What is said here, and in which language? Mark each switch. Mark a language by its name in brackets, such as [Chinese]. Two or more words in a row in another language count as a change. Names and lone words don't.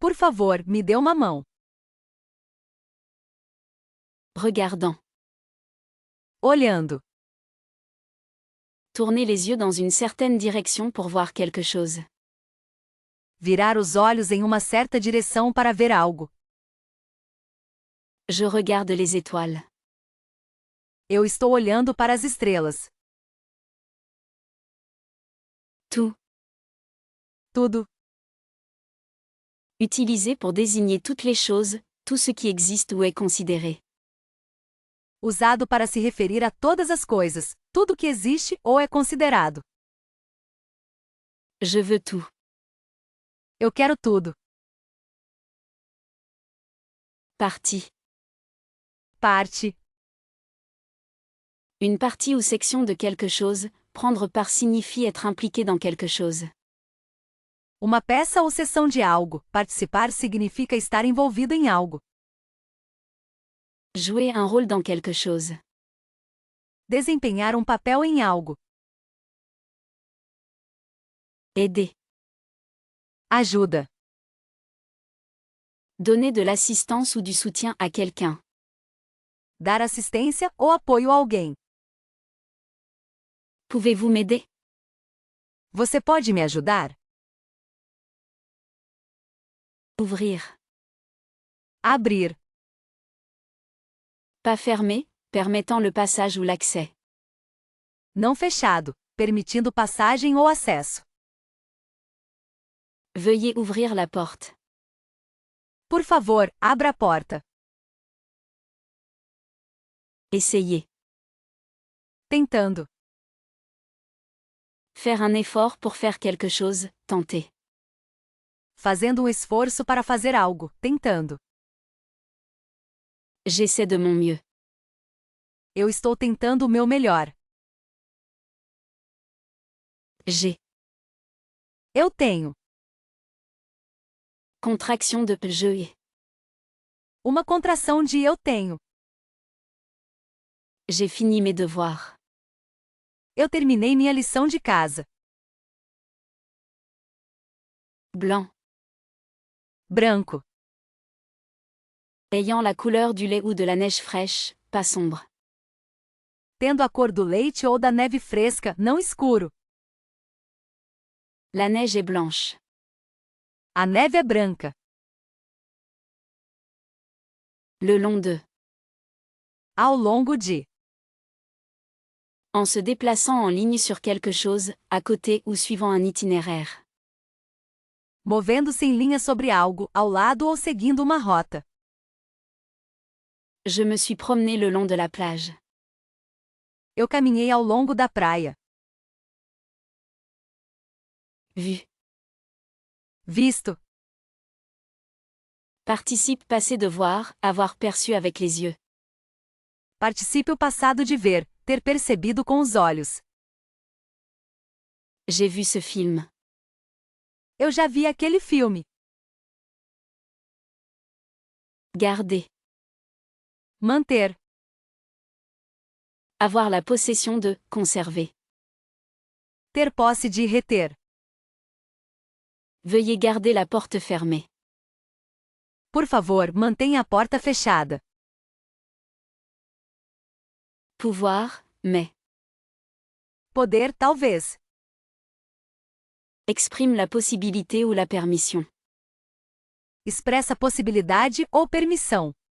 [Portuguese] Por favor, me dê uma mão. [French] Regardant. [Portuguese] Olhando. [French] Tourner les yeux dans une certaine direction pour voir quelque chose. [Portuguese] Virar os olhos em uma certa direção para ver algo. [French] Je regarde les étoiles. [Portuguese] Eu estou olhando para as estrelas. [French] Tout. [Portuguese] Tudo. [French] Utilisé pour désigner toutes les choses, tout ce qui existe ou est considéré. [Portuguese] Usado para se referir a todas as coisas, tudo que existe ou é considerado. [French] Je veux tout. [Portuguese] Eu quero tudo. [French] Partie. [Portuguese] Parte. [French] Une partie ou section de quelque chose, prendre part signifie être impliqué dans quelque chose. [Portuguese] Uma peça ou seção de algo, participar significa estar envolvido em algo. [French] Jouer un rôle dans quelque chose. [Portuguese] Desempenhar um papel em algo. [French] Aider. [Portuguese] Ajuda. [French] Donner de l'assistance ou du soutien à quelqu'un. [Portuguese] Dar assistência ou apoio a alguém. [French] Pouvez-vous m'aider? [Portuguese] Você pode me ajudar? [French] Ouvrir. [Portuguese] Abrir. [French] Pas fermé, permettant le passage ou l'accès. [Portuguese] Não fechado, permitindo passagem ou acesso. [French] Veuillez ouvrir la porte. [Portuguese] Por favor, abra a porta. [French] Essayez. [Portuguese] Tentando. [French] Faire un effort pour faire quelque chose, tenter. [Portuguese] Fazendo um esforço para fazer algo, tentando. [French] J'essaie de mon mieux. [Portuguese] Eu estou tentando o meu melhor. [French] J'ai. [Portuguese] Eu tenho. [French] Contraction de je. [Portuguese] Uma contração de eu tenho. [French] J'ai fini mes devoirs. [Portuguese] Eu terminei minha lição de casa. [French] Blanc. [Portuguese] Branco. [French] Ayant la couleur du lait ou de la neige fraîche, pas sombre. [Portuguese] Tendo a cor do leite ou da neve fresca, não escuro. [French] La neige est blanche. [Portuguese] A neve é branca. [French] Le long de. [Portuguese] Ao longo de. [French] En se déplaçant en ligne sur quelque chose, à côté ou suivant un itinéraire. [Portuguese] Movendo-se em linha sobre algo, ao lado ou seguindo uma rota. [French] Je me suis promené le long de la plage. [Portuguese] Eu caminhei ao longo da praia. [French] Vu. [Portuguese] Visto. [French] Participe passé de voir, avoir perçu avec les yeux. [Portuguese] Participe o passado de ver, ter percebido com os olhos. [French] J'ai vu ce film. [Portuguese] Eu já vi aquele filme. [French] Garder. [Portuguese] Manter. [French] Avoir la possession de, conserver. [Portuguese] Ter posse de reter. [French] Veuillez garder la porte fermée. [Portuguese] Por favor, mantenha a porta fechada. [French] Pouvoir, mais. [Portuguese] Poder, talvez. [French] Exprime la possibilité ou la permission. [Portuguese] Expressa possibilidade ou permissão.